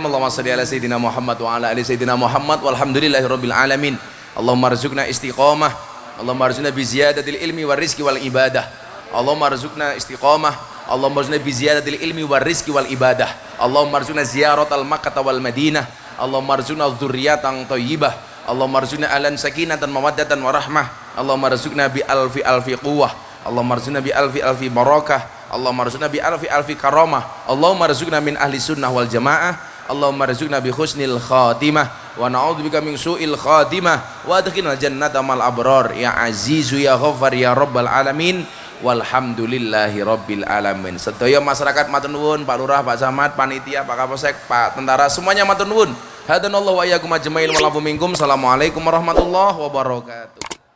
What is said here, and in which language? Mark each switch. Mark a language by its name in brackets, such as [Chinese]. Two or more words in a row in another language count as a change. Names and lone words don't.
[Arabic] اللهم صل على سيدنا محمد وعلى آل سيدنا محمد والحمد لله رب العالمين. اللهم ارزقنا استقامة. اللهم ارزقنا بزيادة العلم والرزق والعبادة. اللهم ارزقنا استقامة. اللهم ارزقنا بزيادة العلم والرزق والعبادة. اللهم ارزقنا زيارة مكة والمدينة. اللهم ارزقنا ذرية طيبة. اللهم ارزقنا آلان سكينة ومودة ورحمة. اللهم ارزقنا بألف ألف قوة. اللهم ارزقنا بألف ألف بركة. اللهم ارزقنا بألف ألف كرامة. اللهم ارزقنا من أهل السنة والجماعة. اللهم ارزقنا بحسن الخاتمة ونعوذ بك من سوء الخاتمة وأدخلنا جنة مع الأبرار يا عزيز يا غفار يا رب العالمين والحمد لله رب العالمين. [Javanese] Sedaya masyarakat matur nuwun, Pak Lurah, Pak Camat, panitia, Pak Kapolsek, Pak Tentara, semuanya matur nuwun. [Arabic] هدانا الله وإياكم أجمعين والعفو منكم. السلام عليكم ورحمة الله وبركاته.